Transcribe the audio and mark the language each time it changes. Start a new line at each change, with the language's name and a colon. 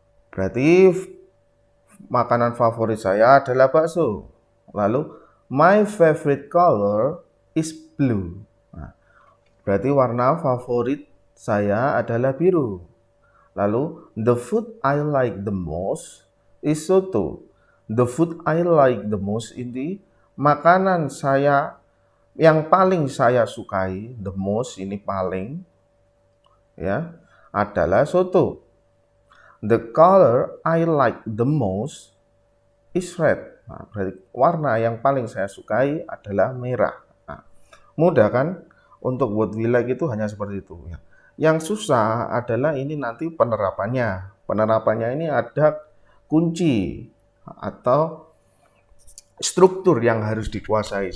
Indonesian: Berarti makanan favorit saya adalah bakso.
English: Lalu, my favorite color is blue.
Indonesian: Nah, berarti warna favorit saya adalah biru.
English: Lalu, the food I like the most is soto.
Indonesian: The food I like the most ini makanan saya yang paling saya sukai, the most ini paling, ya, adalah soto.
English: The color I like the most is red.
Indonesian: Nah, berarti warna yang paling saya sukai adalah merah. Nah, mudah kan? Untuk what we like itu hanya seperti itu. Ya. Yang susah adalah ini nanti penerapannya. Penerapannya ini ada kunci atau struktur yang harus dikuasai.